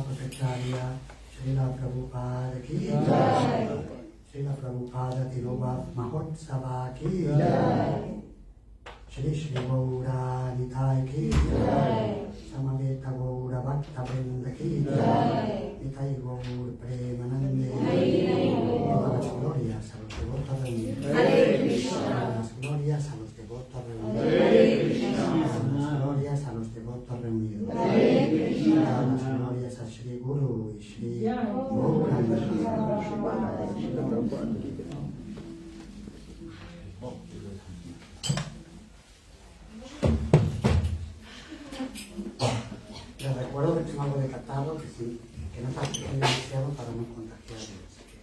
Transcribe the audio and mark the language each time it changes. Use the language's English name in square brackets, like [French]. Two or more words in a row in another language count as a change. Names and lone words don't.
[Bangla] আচার্য শ্রীল প্রভুপাদ কী জয়. শ্রীল প্রভুপাদ তিরোভাব মহোৎসব কী জয়. শ্রী শ্রী গৌর নিতাই কী জয়. সমবেত গৌর ভক্তবৃন্দ কী জয়. নিতাই গৌর প্রেমানন্দে. [Spanish] Todas las glorias a los devotos reunidos. Todas las glorias a los devotos reunidos. Todas las glorias a los devotos reunidos. Todas las glorias a Shri Guru y Shri Gaura. Les recuerdo que tengo algo de catarro, que no se acerquen demasiado para no contagiarles.